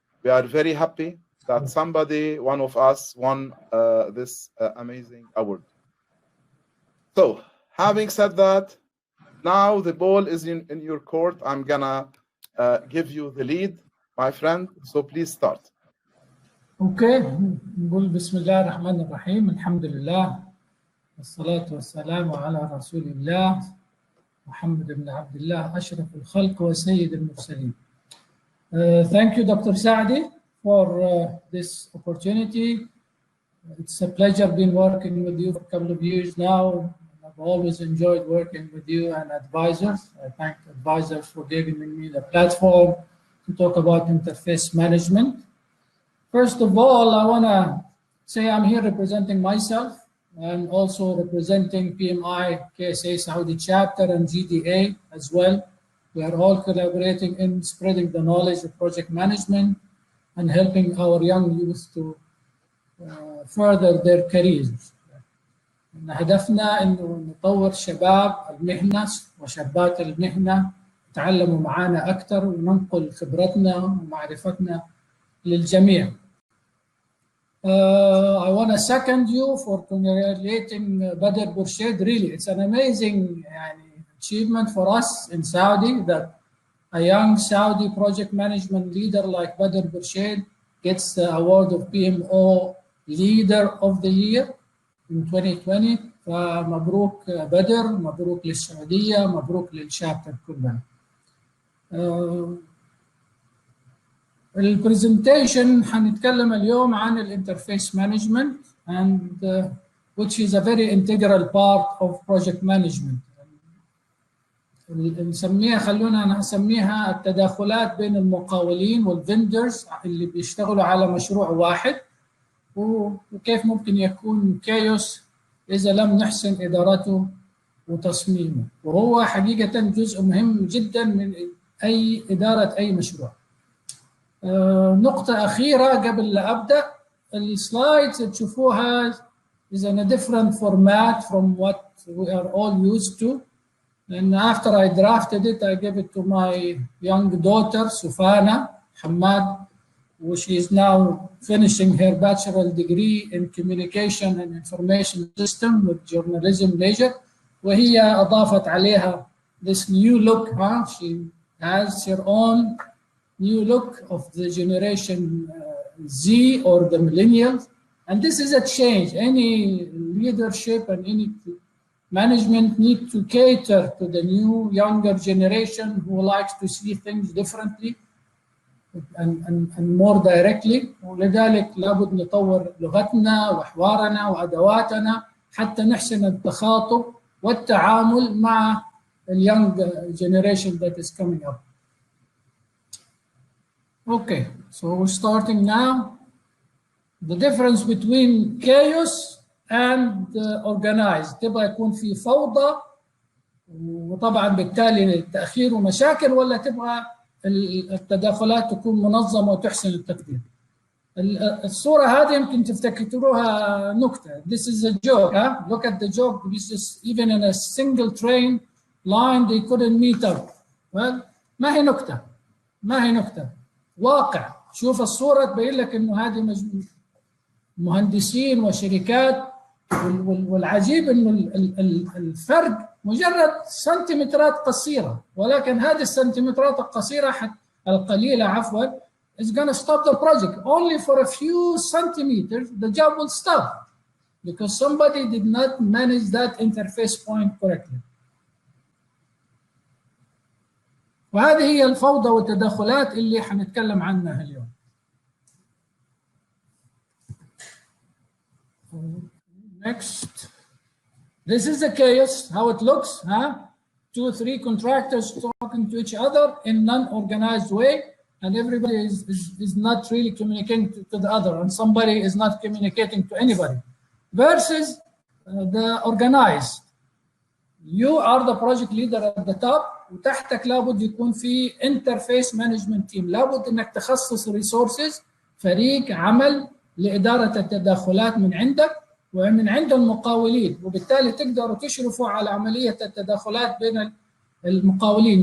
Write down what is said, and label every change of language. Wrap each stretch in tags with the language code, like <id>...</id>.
<en>We are very happy that one of us, won this amazing award. So, having said that, now the ball is in your court. I'm gonna give you the lead, my friend. So please start.</en> <ar>اوكي، نقول بسم الله الرحمن الرحيم. الحمد لله والصلاة والسلام على رسول الله محمد بن عبد الله أشرف الخلق وسيد المرسلين.</ar> <en>Thank you, Dr. Saadi, for this opportunity. It's a pleasure being working with you for a couple of years now. I've always enjoyed working with you and advisors. I thank advisors for giving me the platform to talk about interface management. First of all, I want to say I'm here representing myself and also representing PMI KSA Saudi chapter and GDA as well. We are all collaborating in spreading the knowledge of project management and helping our young youth to further their careers.</en> <ar>هدفنا إنه نطور شباب المهنة وشابات المهنة يتعلموا معنا أكثر وننقل خبرتنا ومعرفتنا للجميع.</ar> <en>I want to second you for congratulating Badr Burshid. Really, it's an amazing achievement for us in Saudi that a young Saudi project management leader like Badr Burshid gets the award of PMO Leader of the Year in 2020.</en> <ar>فمبروك بدر، مبروك للسعودية، مبروك للشابتر كلها. البرزنتيشن حنتكلم اليوم عن الانترفيس مانجمنت</ar> <en>and which is a very integral part of project management.</en> <ar>نسميها، خلونا انا اسميها التداخلات بين المقاولين والفندرز اللي بيشتغلوا على مشروع واحد، وكيف ممكن يكون كايوس اذا لم نحسن ادارته وتصميمه، وهو حقيقة جزء مهم جدا من اي ادارة اي مشروع. نقطة أخيرة قبل لا أبدأ، السلايدز تشوفوها</ar> <en>is in a different format from what we are all used to. And after I drafted it, I gave it to my young daughter, Sufana Hammad, who she is now finishing her bachelor degree in communication and information system with journalism major.</en> <ar>وهي أضافت عليها</ar> <en>this new look. She has her own new look of the generation Z or the millennials. And this is a change. Any leadership and any management need to cater to the new younger generation who likes to see things differently and more directly.</en> <ar>ولذلك لابد نطور لغتنا وحوارنا وأدواتنا حتى نحسن التخاطب والتعامل مع</ar> <en>the young generation that is coming up. Okay, so we're starting now. The difference between chaos and organized.</en> <ar>تبغى يكون في فوضى وطبعا بالتالي تأخير ومشاكل، ولا تبغى التداخلات تكون منظمة وتحسن التقدير. الصورة هذه يمكن تفتكروها نكتة.</ar> <en>This is a joke. Look at the joke. This is even in a single train line they couldn't meet up.</en> <ar>Well, ما هي نكتة، ما هي نكتة، واقع. شوف الصورة تبين لك إنه هذه مهندسين وشركات، والعجيب إنه الفرق مجرد سنتيمترات قصيرة، ولكن هذه السنتيمترات القصيرة القليلة عفوا</ar> <en>is going to stop the project. Only for a few centimeters the job will stop because somebody did not manage that interface point correctly.</en> <ar>وهذه هي الفوضى والتدخلات اللي حنتكلم عنها اليوم.</ar> <en>Next. This is the chaos, how it looks. 2 or 3 contractors talking to each other in non-organized way, and everybody is not really communicating to the other, and somebody is not communicating to anybody. Versus the organized. You are the project leader at the top،</en> <ar>وتحتك لابد يكون في</ar> <en>interface management team.</en> <ar>لابد انك تخصص resources، فريق عمل لإدارة التداخلات من عندك ومن عند المقاولين، وبالتالي تقدروا تشرفوا على عملية التداخلات بين المقاولين.</ar>